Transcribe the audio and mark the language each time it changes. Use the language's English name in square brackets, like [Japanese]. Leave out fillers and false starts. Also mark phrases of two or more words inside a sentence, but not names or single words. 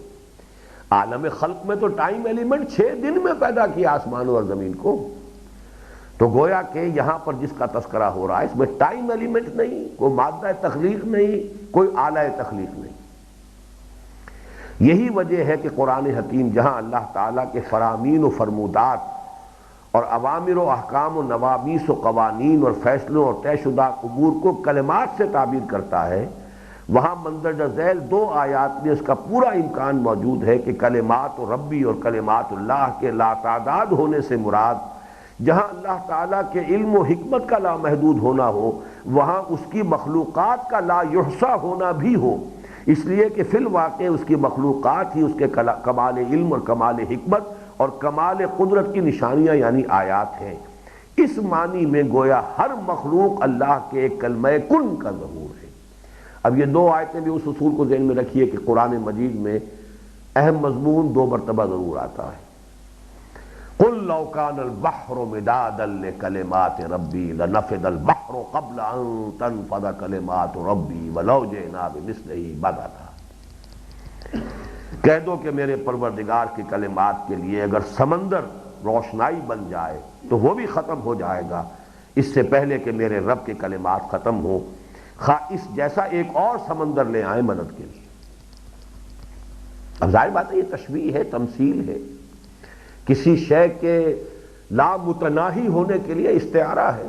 [Urdu] عالم خلق میں تو [English] time element [Urdu] 6 دن میں پیدا کیا آسمانوں اور زمین کو، تو گویا کہ یہاں پر جس کا تذکرہ ہو رہا ہے اس میں [English] time element [Urdu] نہیں، کوئی مادہ تخلیق نہیں، کوئی آلہ تخلیق نہیں۔ یہی وجہ ہے کہ قرآن حکیم جہاں اللہ تعالیٰ کے فرامین و فرمودات اور اوامر و احکام و نوامیس و قوانین اور فیصلوں اور طے شدہ امور کو کلمات سے تعبیر کرتا ہے، وہاں مندرجہ ذیل 2 آیات میں اس کا پورا امکان موجود ہے کہ کلمات و ربی اور کلمات اللہ کے لاتعداد ہونے سے مراد جہاں اللہ تعالیٰ کے علم و حکمت کا لامحدود ہونا ہو، وہاں اس کی مخلوقات کا [Arabic] لا یحصیٰ [Urdu] ہونا بھی ہو، اس لیے کہ فی الواقع اس کی مخلوقات ہی اس کے کمال علم اور کمال حکمت اور کمال قدرت کی نشانیاں یعنی آیات ہیں۔ اس معنی میں گویا ہر مخلوق اللہ کے ایک کلمہ کن کا ظہور ہے۔ اب یہ 2 آیتیں بھی اس اصول کو ذہن میں رکھیے کہ قرآن مجید میں اہم مضمون 2 مرتبہ ضرور آتا ہے۔ [Arabic] قل لو كان البحر مدادا لكلمات ربي لنفد البحر قبل ان تنفد كلمات ربي ولو جئنا بمثله مددا۔ [Urdu] کہہ دو کہ میرے پروردگار کی کلمات کے لیے اگر سمندر روشنائی بن جائے تو وہ بھی ختم ہو جائے گا اس سے پہلے کہ میرے رب کے کلمات ختم ہو، خواہ اس جیسا ایک اور سمندر لے آئیں مدد کے لیے۔ اب ظاہر بات ہے یہ تشبیہ ہے، تمثیل ہے، کسی شے کے لامتناہی ہونے کے لیے استعارہ ہے۔